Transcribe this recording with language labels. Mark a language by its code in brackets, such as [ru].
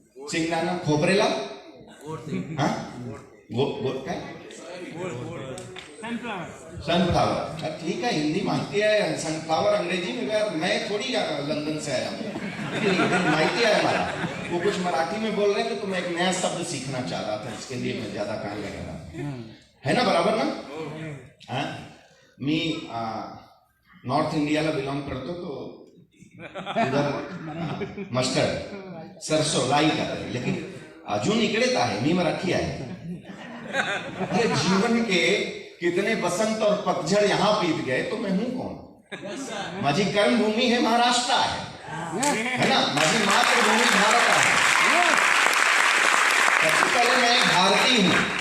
[mr] सिंगदाना, खोपरेला, हाँ, गोट काय? [en] Sunflower. [hi] ठीक है, हिंदी माहिती है, सनफ्लावर अंग्रेजी में गया, मैं थोड़ी लंदन से आया हूँ, माहिती है हमारा। वो कुछ मराठी में बोल रहे थे तो मैं एक नया शब्द सीखना चाह रहा था, इसके लिए मैं ज्यादा काम लगा रहा है ना, बराबर ना? [mr] हाँ, मी नॉर्थ इंडियाला बिलॉंग करतो, [hi] तो उधर मस्टर्ड, सरसो, लाई खाते, लेकिन [mr] अजून इकडेच आहे, मी मराठी आहे। [hi] अरे जीवन के कितने बसंत और पतझड़ यहाँ बीत गए, तो मैं हूं कौन? माझी कर्म भूमि है महाराष्ट्र है ना, माझी मातृभूमि भारत है। सबसे पहले मैं भारतीय हूं,